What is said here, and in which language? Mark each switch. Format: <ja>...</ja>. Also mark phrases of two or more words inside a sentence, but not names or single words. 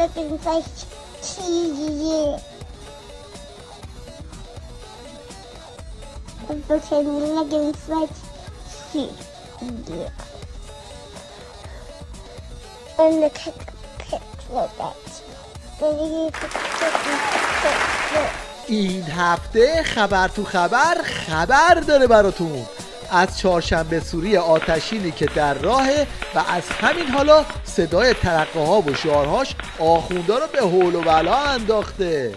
<de>irgendwelche Tiere. Und wir können irgendwelche Tiere. Und eine</de> <fa>این هفته خبر تو خبر داره براتون از چهارشنبه سوری آتشینی که در راهه و از همین حالا صدای ترقه ها و شعارهاش آخوندا رو به هول و بلا انداخته.</fa>